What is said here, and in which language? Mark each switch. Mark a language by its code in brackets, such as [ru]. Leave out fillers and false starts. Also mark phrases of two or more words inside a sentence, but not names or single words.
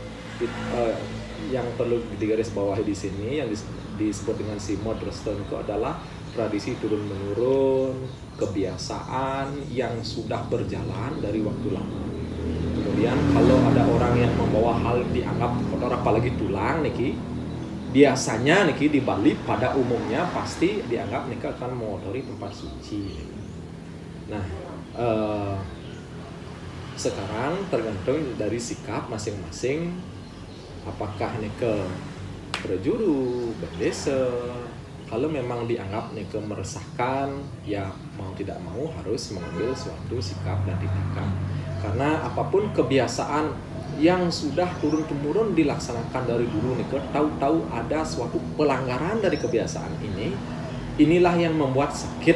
[id] Yang perlu digarisbawahi di sini yang disebut dengan sima dresta itu adalah tradisi turun menurun, kebiasaan yang sudah berjalan dari waktu lama. Kemudian kalau ada orang yang membawa hal dianggap kotor, apalagi tulang niki, biasanya niki di Bali pada umumnya pasti dianggap niki akan mengotori tempat suci. Nah, sekarang tergantung dari sikap masing-masing, apakah niki berjuru, berdesa. Kalau memang dianggap niki meresahkan, ya mau tidak mau harus mengambil suatu sikap dan tindakan. Karena apapun kebiasaan yang sudah turun-temurun dilaksanakan dari dulu nih, tahu-tahu ada suatu pelanggaran dari kebiasaan ini, inilah yang membuat sakit.